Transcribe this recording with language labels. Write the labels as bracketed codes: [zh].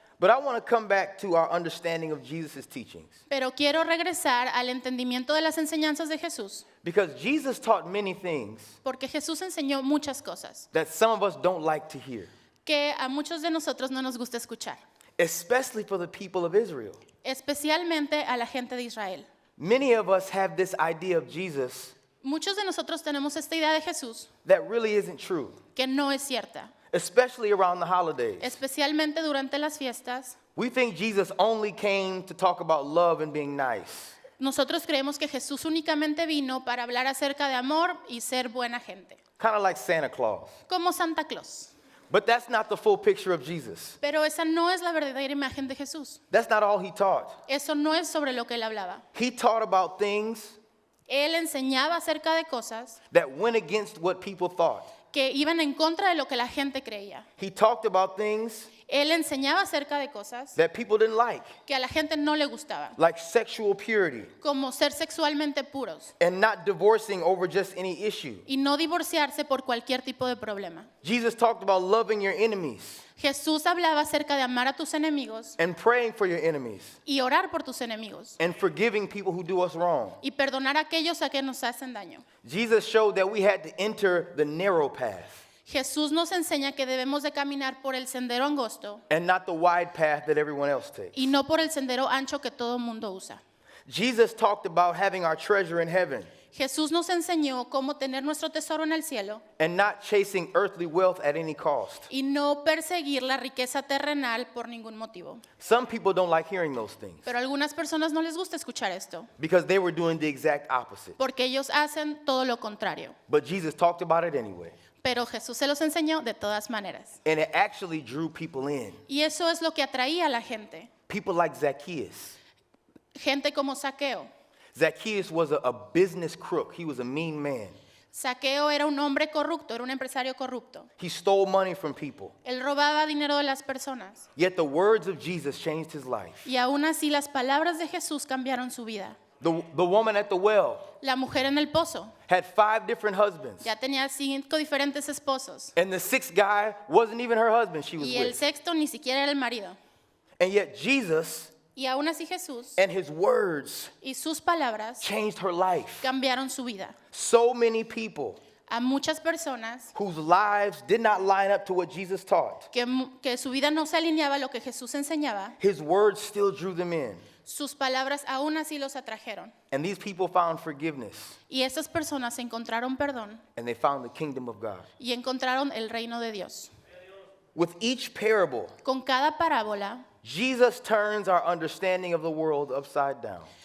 [en] But I want to come back to our understanding of Jesus' teachings, [es] Pero quiero regresar al entendimiento de las enseñanzas de Jesús, [en] because Jesus taught many things [es] porque Jesús enseñó muchas cosas [en] that some of us don't like to hear, [es] que a muchos de nosotros no nos gusta escuchar, [en] especially for the people of Israel. [es] especialmente a la gente de Israel. [en] Many of us have this idea of Jesus [es] Muchos de nosotros tenemos esta idea de Jesús [en] that really isn't true, [es] que no es cierta, [en] especially around the holidays. [es] especialmente durante las fiestas. [en] We think Jesus only came to talk about love and being nice. [es] Nosotros creemos que Jesús únicamente vino para hablar acerca de amor y ser buena gente, [en] Kind of like Santa Claus. [es] como Santa Claus. [en] But that's not the full picture of Jesus. [es] Pero esa no es la verdadera imagen de Jesús. [en] That's not all he taught. [es] Eso no es sobre lo que él hablaba. [en] He taught about things [es] Él enseñaba acerca de cosas [en] that went against what people thought. [es] que iban en contra de lo que la gente creía. [en] He talked about things [es] Él enseñaba acerca de cosas [en] that people didn't like, [es] que a la gente no le gustaban, [en] like sexual purity [es] como ser sexualmente puros [en] and not divorcing over just any issue. [es] y no divorciarse por cualquier tipo de problema. [en] Jesus talked about loving your enemies [es] Jesús hablaba acerca de amar a tus enemigos [en] and praying for your enemies [es] y orar por tus enemigos [en] and forgiving people who do us wrong. [es] y perdonar a aquellos a que nos hacen daño. [en] Jesus showed that we had to enter the narrow path [es] Jesús nos enseña que debemos de caminar por el sendero angosto [en] and not the wide path that everyone else takes. [es] y no por el sendero ancho que todo el mundo usa. [en] Jesus talked about having our treasure in heaven [es] Jesús nos enseñó cómo tener nuestro tesoro en el cielo [en] and not chasing earthly wealth at any cost. [es] y no perseguir la riqueza terrenal por ningún motivo. [en] Some people don't like hearing those things [es] Pero a algunas personas no les gusta escuchar esto, [en] because they were doing the exact opposite. [es] porque ellos hacen todo lo contrario. [en] But Jesus talked about it anyway. [es] Pero Jesús se los enseñó de todas maneras. [en] And it actually drew people in. [es] Y eso es lo que atraía a la gente. [en] People like Zacchaeus. [es] Gente como Saqueo. [en] Zacchaeus was a business crook. He was a mean man. [es] Saqueo era un hombre corrupto, era un empresario corrupto. [en] He stole money from people. [es] Él robaba dinero de las personas. [en] Yet the words of Jesus changed his life. [es] Y aún así las palabras de Jesús cambiaron su vida. [en] The woman at the well [es] La mujer en el pozo [en] had 5 different husbands. [es] ya tenía 5 diferentes esposos. [en] And the 6th guy wasn't even her husband she was [es] Y el [en] with. [es] sexto ni siquiera era el marido. [en] And yet Jesus [es] Y aún así Jesús [en] and his words [es] y sus palabras [en] changed her life. [es] cambiaron su vida. [en] So many people [es] A muchas personas [en] whose lives did not line up to what Jesus taught, [es] que su vida no se alineaba a lo que Jesús enseñaba, [en] his words still drew them in. [es] sus palabras aún así los atrajeron. [en] And these people found forgiveness [es] Y estas personas encontraron perdón [en] and they found the kingdom of God. [es] y encontraron el reino de Dios. [en] With each parable, [es] Con cada parábola, [en] Jesus turns our understanding of the world upside down.